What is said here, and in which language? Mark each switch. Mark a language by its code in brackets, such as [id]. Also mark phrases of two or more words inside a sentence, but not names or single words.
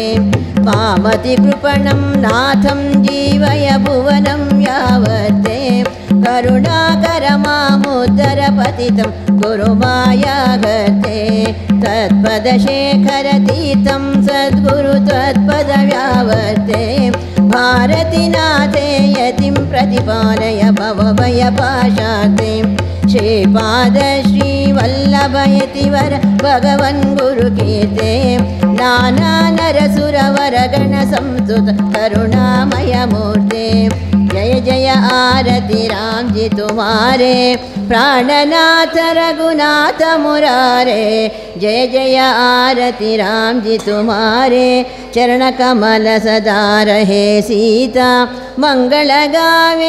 [sa] ಮಾಮತಿ ಕೃಪಣಂ ನಾಥಂ ಜೀವಯ ಭುವನಂ ಯಾವತ್ತೆ ಕರುಣಾಕರ ಮಾಮುದ್ದರ ಪತಿತಂ ಗುರು ಮಾಯಾಗತೆ ತತ್ಪದ ಶೇಖರ ತೀರ್ಥಂ ಸದ್ಗುರು ತತ್ಪದ ವ್ಯಾವರ್ತೆ ಭಾರತಿ ನಾಥೇ ಯತಿಂ ಪ್ರತಿಪಾಲಯ ಭವಭಯ ಪಾಶಾತೆ ಶ್ರೀಪಾದ ಶ್ರೀ ವಲ್ಲಭಯತಿ ವರ ಭಗವನ್ ಗುರು ಕೀರ್ತೆ ನಾನಾ ನರಸುರ ವರಗಣ ಸಂಸ್ತುತ ಕರುಣಾಮಯ ಮೂರ್ತೆ ಜಯ [hi] जय जय आरती राम जी तुम्हारे प्राणनाथ रघुनाथ मुरारे जय जय आरती राम जी तुम्हारे चरण कमल सदा रहे सीता मंगल गावे